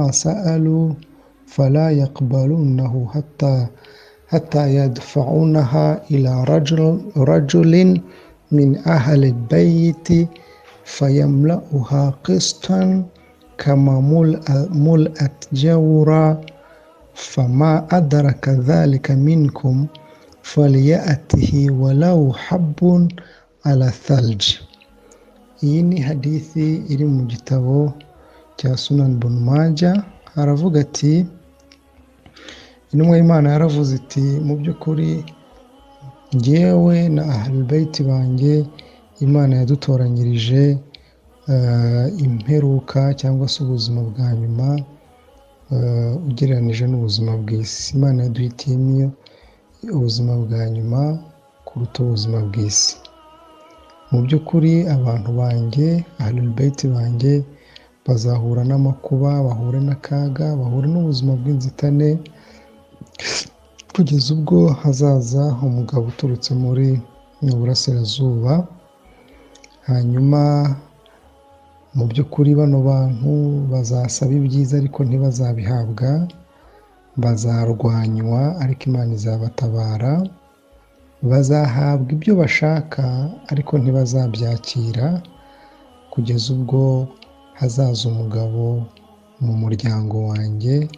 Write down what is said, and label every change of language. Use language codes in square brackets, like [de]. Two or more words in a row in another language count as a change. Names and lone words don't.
[ar] سألوا فلا يقبلونه، حتى يدفعونها إلى رجل من أهل البيت فيملأها قسطا كما ملأت جورا، فما أدرك ذلك منكم فليأته ولو حب على الثلج. [rw] Iyi ni hadithi iri mu gitabo cya Sunan Ibn Majah, aravuga ati intumwa y'Imana yaravuze iti mu by'ukuri njyewe na [ar] أهل بيتي [rw] banjye Imana yadutoranyirije imperuka cyangwa se ubuzima bwa nyuma ugereranije n'ubuzima bw'isi. Imana yaduhitiyemo ubuzima bwa nyuma kuruta ubuzima bw'isi. Mu by'ukuri abantu banjye [ar] أهل بيتي [rw] banjye bazahura n'amakuba, bahure n'akaga, bahure n'ubuzima bw'inzitane kugeza ubwo hazaza umugabo uturutse mu burasirazuba. Hanyuma mu by'ukuri bano bantu bazasaba ibyiza ariko ntibazabihabwa, bazarwanywa ariko Imana izabatabara, bazahabwa ibyo bashaka ariko ntibazabyakira, kugeza ubwo hazaza umugabo mu muryango wanjye